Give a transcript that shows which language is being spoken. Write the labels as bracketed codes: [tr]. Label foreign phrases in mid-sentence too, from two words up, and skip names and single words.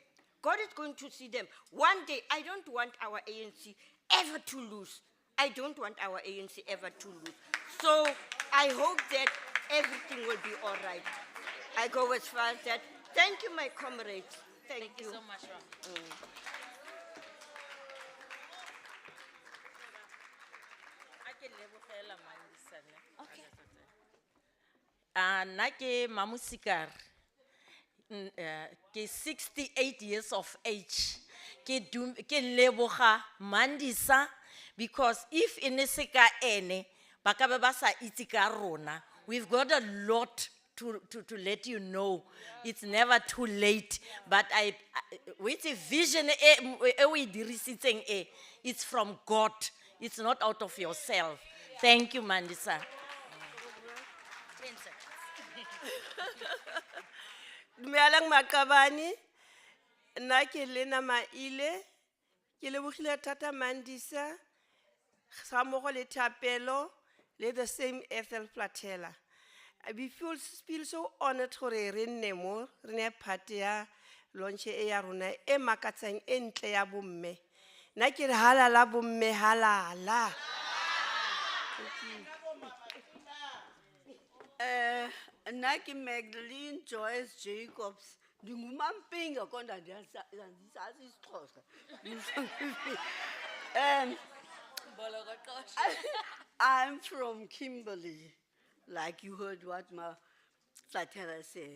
[en] God is going to see them. One day, I don't want our ANC ever to lose. I don't want our ANC ever to lose. So I hope that everything will be all right. I go as far as that. Thank you, my comrades. Thank you so much, Ram. Okay. [tn] Nna ke Mamusikar. Ke 68 [en] years of age. [tn] Ke leboga Mandisa [en] because if [tn] ene se ka ene ba ka be ba sa itse ka rona. [en] We've got a lot to let you know. It's never too late. But with a vision, it's from God. It's not out of yourself. Thank you, Mandisa. 10 seconds. [tn] Dumelang Makabani, nna ke Lena Maile, ke lebogile thata Mandisa, ga mmogo le Thapelo, le [en] the same [tn] Ethel Platela. [en] We feel so honored [tn] gore re nne mo, re ne part ya launch e ya rona e makatsang e ntle ya bomme. Nna ke re halala bomme halala. [en] Naki Magdalene Joyce Jacobs, the Mumamping, according I'm from Kimberley, like you heard what my Satella said.